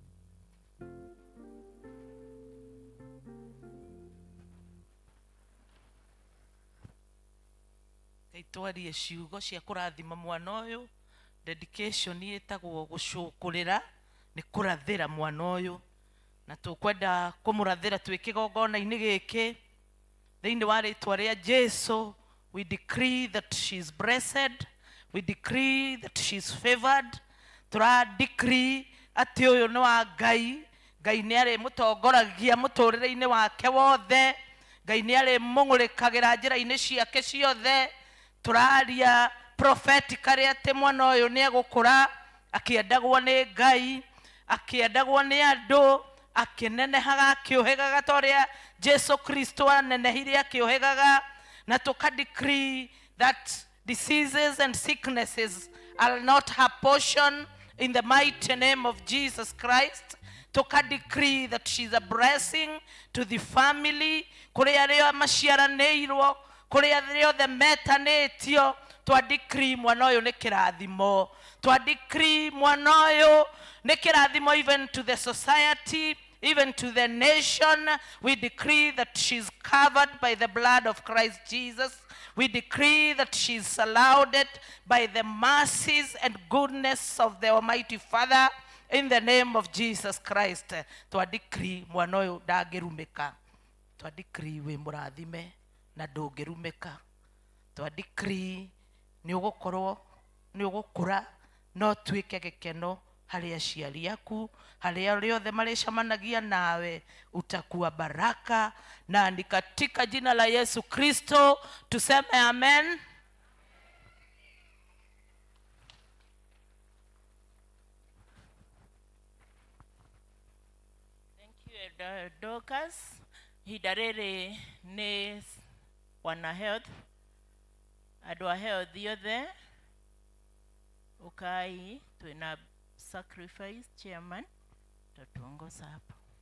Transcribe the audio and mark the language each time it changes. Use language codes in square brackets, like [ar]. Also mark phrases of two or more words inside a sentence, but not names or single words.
[ki] Twarie ciugo cia kurathima mwana uyu. Dedication yetagwo gucukurira ni kurathira mwana uyu, na tukwenda kumurathira twi kigongona-ini giki thiini wa ritwa ria Jesu. [en] We decree that she is blessed, we decree that she is favored. [ki] Tura decree ati uyu ni wa Ngai. Ngai ni ari mutongoragia muturire-ini wake wothe. Ngai ni ari mungurikagira njira-ini ciake ciothe. Turaria prophetically ati mwana uyu ni egukura akĩendagwo nĩ Ngai, akĩendagwo nĩ andũ, akĩnenehaga akĩũhĩgaga ta ũrĩa Jesu Kristo anenehire akĩũhĩgaga, na [en] decree that diseases and sicknesses are not her portion in the mighty name of Jesus Christ. Decree that she's a blessing to the family, [ki] kũrĩa rĩo maciaranĩirwo, kũrĩa rĩothe metanĩtio. Decree mwana ũyũ nĩ kĩrathimo. [en] Decree [ki] mwana ũyũ nĩ kĩrathimo [en] even to the society, even to the nation. We decree that she's covered by the blood of Christ Jesus. We decree that she's surrounded by the mercies and goodness of the Almighty Father in the name of Jesus Christ. [ki] Decree mwana ũyũ ndangĩrumĩka. Decree wĩ mũrathime na ndũngĩrumĩka. Decree nĩ ũgũkũra no tuĩke gĩkeno harĩ aciari aku, harĩa rĩothe marĩcemanagia nawe [sw] utakuwa baraka, na ni katika jina la Yesu Kristo tuseme amen. [en] Thank you, Elder Dorcas. [ki] Ihinda rĩrĩ nĩ wana health, andũ a health othe ukai twina sacrifice chairman [sw] tatuongoza hapo.